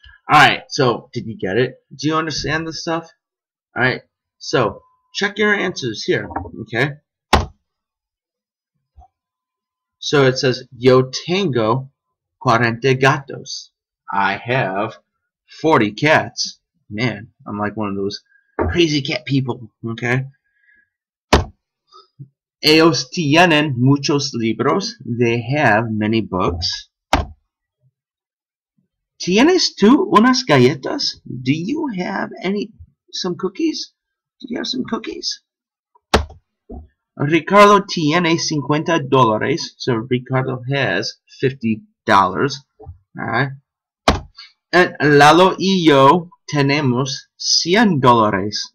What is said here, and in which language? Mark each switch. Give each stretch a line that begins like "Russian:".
English: Alright, so did you get it? Do you understand this stuff? Alright, so check your answers here, okay? So it says,
Spanish: Yo tengo 40 gatos.
English: I have 40 cats. Man, I'm like one of those crazy cat people, okay?
Spanish: Ellos tienen muchos libros.
English: They have many books.
Spanish: ¿Tienes tú unas galletas?
English: Do you have some cookies? Do you have some cookies?
Spanish: Ricardo tiene $50.
English: So Ricardo has $50. Alright.
Spanish: And Lalo y yo tenemos $100.